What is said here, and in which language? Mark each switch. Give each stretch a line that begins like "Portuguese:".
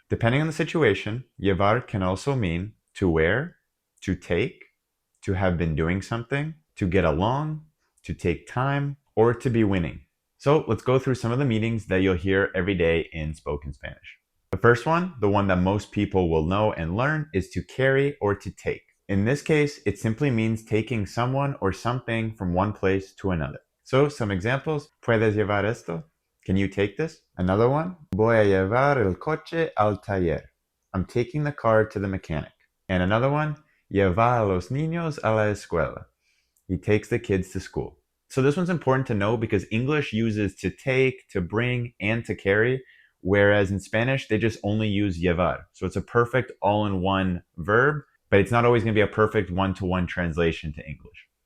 English: Depending on the situation, llevar can also mean to wear, to take, to have been doing something, to get along, to take time, or to be winning. So let's go through some of the meanings that you'll hear every day in spoken Spanish. The first one, the one that most people will know and learn, is to carry or to take. In this case, it simply means taking someone or something from one place to another. So some examples,
Spanish: ¿puedes llevar esto?
English: Can you take this? Another one,
Spanish: voy a llevar el coche al taller.
English: I'm taking the car to the mechanic. And another one,
Spanish: lleva a los niños a la escuela.
English: He takes the kids to school. So this one's important to know because English uses to take, to bring, and to carry, whereas in Spanish, they just only use llevar. So it's a perfect all-in-one verb, but it's not always going to be a perfect one-to-one translation to English.